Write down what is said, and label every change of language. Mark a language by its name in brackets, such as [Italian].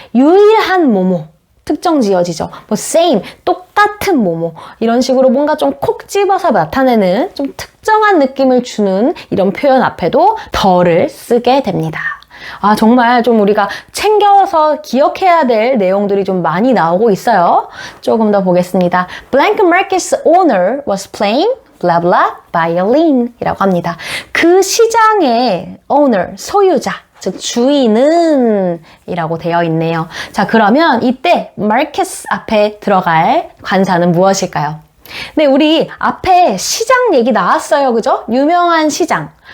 [Korean] 유일한 뭐뭐. 특정 지어지죠. 뭐 same, 똑같은 뭐뭐. 이런 식으로 뭔가 좀 콕 집어서 나타내는 좀 특정한 느낌을 주는 이런 표현 앞에도 더를 쓰게 됩니다. 정말 좀 우리가 챙겨서 기억해야 될 내용들이 좀 많이 나오고 있어요. 조금 더 보겠습니다. [English] Blank market's owner was playing blah blah violin [Korean] 이라고 합니다. 그 시장의 owner, 소유자, 즉 주인은 이라고 되어 있네요. 자, 그러면 이때 market 앞에 들어갈 관사는 무엇일까요? 네, 우리 앞에 시장 얘기 나왔어요. 그죠? 유명한 시장.